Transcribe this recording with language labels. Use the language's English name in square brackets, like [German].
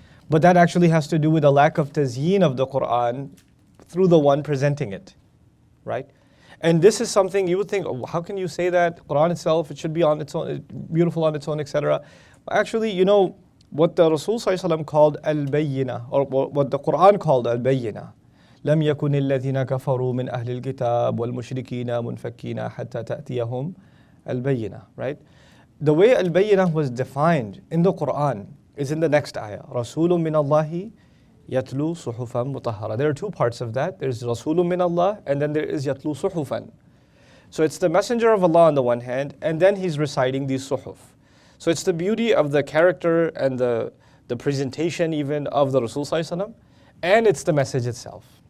[English] But that actually has to do with a lack of tazyin of the Quran through the one presenting it, right? And this is something you would think, oh, how can you say that? Quran itself, it should be on its own, beautiful on its own, etc. Actually, what the Rasul ﷺ called al-bayyina, or what the Quran called al-bayyina. [Arabic] لم يكن الذين كفروا من أهل الكتاب والمشركين منفكين حتى تأتيهم البينة. [English] Right? The way al-bayyina was defined in the Quran is in the next ayah. [Arabic] رسول من الله يتلو صحفا مطهرة. [English] There are two parts of that. There's [Arabic] رسول من الله, [English] and then there is [Arabic] يتلو صحفا. [English] So it's the messenger of Allah on the one hand, and then he's reciting these suhuf. So it's the beauty of the character and the presentation even of the Rasul ﷺ, and it's the message itself.